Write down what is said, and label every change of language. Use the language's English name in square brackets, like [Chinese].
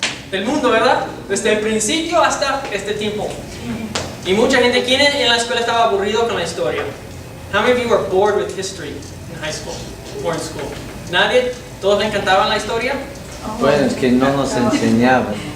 [Spanish] Del mundo, ¿verdad? Desde el principio hasta este tiempo. Y mucha gente, ¿quién en la escuela estaba aburrido con la historia? [English] How many of you were bored with history in high school or in school? [Spanish] ¿Nadie? ¿Todos le encantaban la historia? Bueno, es que no nos enseñaban.